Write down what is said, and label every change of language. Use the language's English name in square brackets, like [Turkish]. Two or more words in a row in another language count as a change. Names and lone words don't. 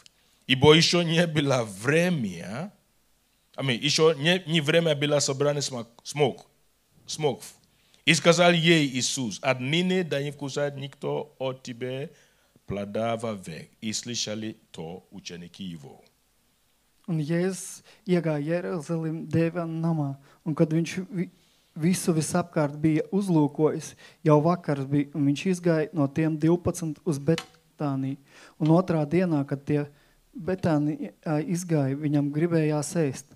[Russian] Ибо еще не было время, еще не время было собрано смоков. И сказал ей Иисус, отныне да не вкусает никто от тебя плода вовек. И слышали то ученики его. [Latvian] Un Jēzus iegāja Jeruzalem Dēvena namā, un kad viņš visu visapkārt bija uzlūkojis, jau vakars bija, un viņš izgāja no tiem 12 uz Betāniju. Un otrā dienā, kad tie Betānija izgāja, viņam gribējās ēst.